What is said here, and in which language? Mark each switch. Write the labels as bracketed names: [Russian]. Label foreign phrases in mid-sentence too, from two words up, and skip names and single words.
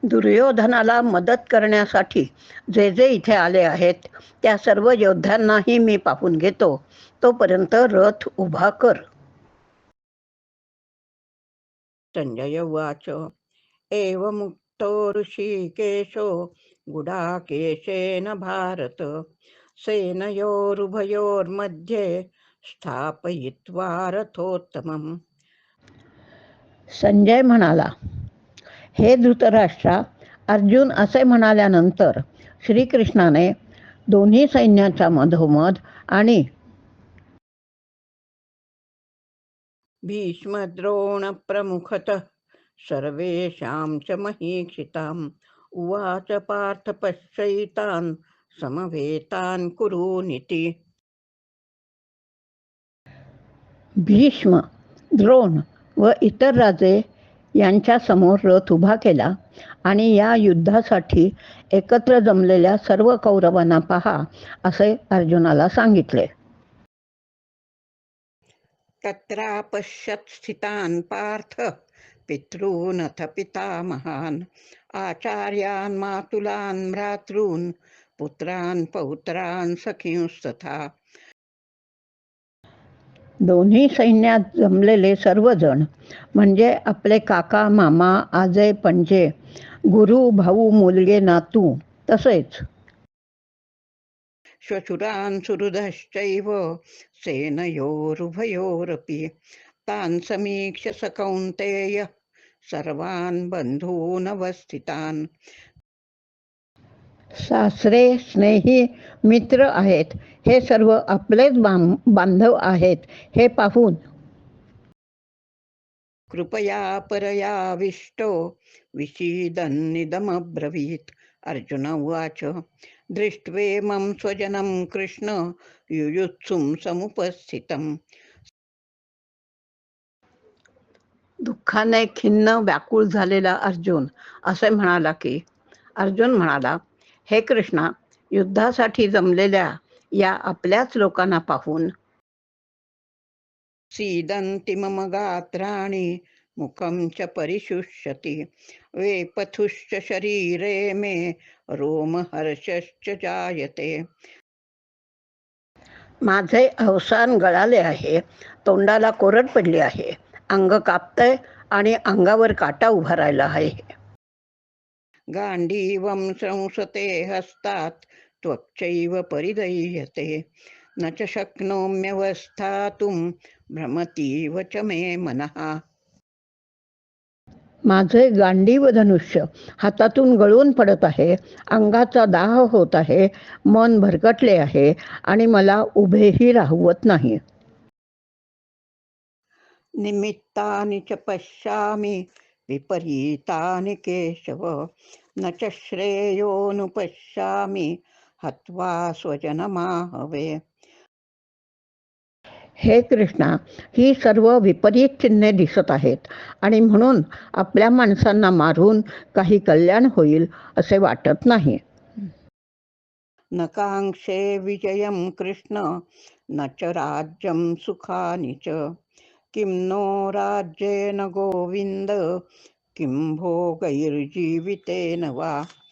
[Marathi] दुर्योधनाला मदत करण्यासाठी जे जे इथे आले आहेत त्या सर्व योद्ध्यांनाही मी पाहून घेतो. तोपर्यंत रथ उभा कर. [Sanskrit] संजय उवाच एवमुक्तो ऋषिकेशो गुडाकेशेन भारत सेनयोरुभयोर्मध्ये स्थापयित्वा रथोत्तमम्. [Marathi] संजय म्हणाला, हे धृतराष्ट्रा, अर्जुन असे म्हणाल्यानंतर श्रीकृष्णाने दोन्ही सैन्याच्या मधोमध आणि [Sanskrit] भीष्मद्रोण प्रमुखतः सर्वेषां च महीक्षिताम् उवाच पार्थ पश्यैतान् समवेतान् कुरूनिति. [Marathi] भीष्म, द्रोण व इतर राजे यांच्या समोर रथ उभा केला आणि या युद्धासाठी एकत्र जमलेल्या सर्व कौरवांना पहा असे अर्जुनाला सांगितले. [Sanskrit] तत्रापश्यत् स्थितान् पार्थ पितॄनथ पितामहान् आचार्यान् मातुलान् भ्रातॄन् पुत्रान् पौत्रान् सखींस्तथा. [Marathi] दोन्ही सैन्यात जमलेले सर्वजण म्हणजे आपले काका, मामा, आजे, पणजे, गुरु, भाऊ, मुलगे, नातू तसेच [Sanskrit] श्वशुरान् सुहृदश्चैव सेनयोरुभयोरपि तान् समीक्ष्य स कौन्तेय सर्वान् बंधून् अवस्थितान्. [Marathi] सासरे, स्नेही, मित्र आहेत, हे सर्व आपलेच बांधव आहेत हे पाहून [Sanskrit] कृपया परयाविष्टो विषीदन्निदमब्रवीत्. अर्जुन उवाच दृष्ट्वेमं स्वजनं कृष्ण युयुत्सुं समुपस्थितम्. [Marathi] दुःखाने खिन्न व्याकुळ झालेला अर्जुन असे म्हणाला की, अर्जुन म्हणाला, हे कृष्णा, युद्धासाठी जमलेल्या या आपल्याच लोकांना पाहून [Sanskrit] सीदन्ति मम गात्राणि मुखं च परिशुष्यति वेपथुश्च शरीरे मे रोमहर्षश्च जायते. [Marathi] माझे अवसान गळाले आहे, तोंडाला कोरड पडली आहे, अंग कापतंय आणि अंगावर काटा उभा राहिला आहे. [Sanskrit] गांडीवं संसते हस्तात् त्वक्चैव परिदह्यते न च शक्नोम्यवस्थातुं भ्रमतीव च मे मनः. [Marathi] माझे गांडीव धनुष्य हातातून गळून पडत आहे, अंगाचा दाह होत आहे, मन भरकटले आहे आणि मला उभेही राहवत नाही. [Sanskrit] निमित्तानि च पश्यामि विपरीतानि केशव न च श्रेयोनुपश्यामि हत्वा स्वजनमाहवे. [Marathi] हे कृष्णा, ही सर्व विपरीत चिन्हे दिसत आहेत आणि म्हणून आपल्या माणसांना मारून काही कल्याण होईल असे वाटत नाही. [Sanskrit] न कांक्षे विजयं कृष्ण न च राज्यं सुखानि च किं नो राज्येन गोविंद किं भोगैर्जीवितेन वा.